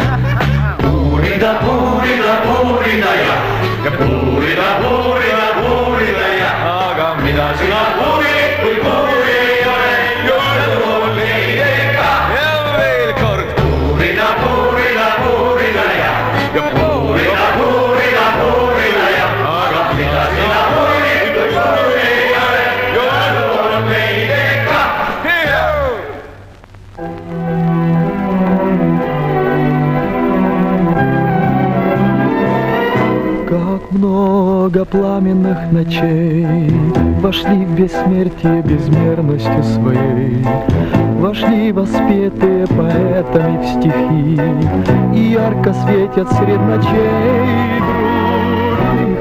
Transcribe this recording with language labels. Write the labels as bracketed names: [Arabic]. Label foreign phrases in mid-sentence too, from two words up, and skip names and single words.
[Estonian] Puurida, puurida, puurida ja puurida, puurida, puurida ja, aga mida sina puurid, kui puuri ei ole, kõrv on meiega. Ja veel kord puurida, puurida, puurida ja puurida, puurida, puurida ja, aga mida sina puurid, kui puuri ei ole, kõrv on meiega. [Russian] Как много пламенных ночей вошли в бессмертие безмерностью своей, вошли воспетые поэтами в стихи, и ярко светят сред ночей дружбы.